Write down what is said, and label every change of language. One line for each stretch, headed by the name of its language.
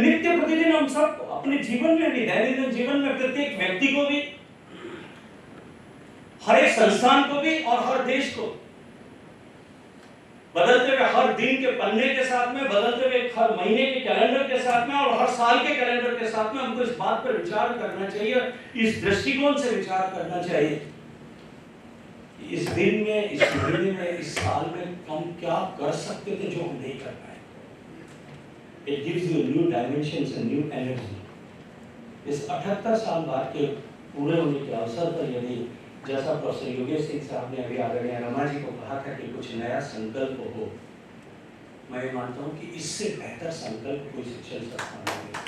Hindi: नित्य प्रतिदिन हम सब अपने जीवन में भी, दैनिक जीवन में प्रत्येक व्यक्ति को भी, हर एक संस्थान को भी और हर देश को बदलते हुए हर दिन के पन्ने के साथ में, बदलते हुए हर महीने के कैलेंडर के साथ में और हर साल के कैलेंडर के साथ में हमको इस बात पर विचार करना चाहिए, इस दृष्टिकोण से विचार करना चाहिए, इस दिन में, इस महीने में, इस साल में हम क्या कर सकते थे जो हम नहीं कर पाए।
English: It gives you new dimensions and new energy.
Hindi: इस 78 साल बाद के पूरे होने के अवसर पर यदि जैसा प्रोफेसर योगेश सिंह साहब ने अभी आदरणीय रमा जी को कहा था कि कुछ नया संकल्प हो, मैं मानता हूं कि इससे बेहतर संकल्प कोई शिक्षण संस्थान नहीं।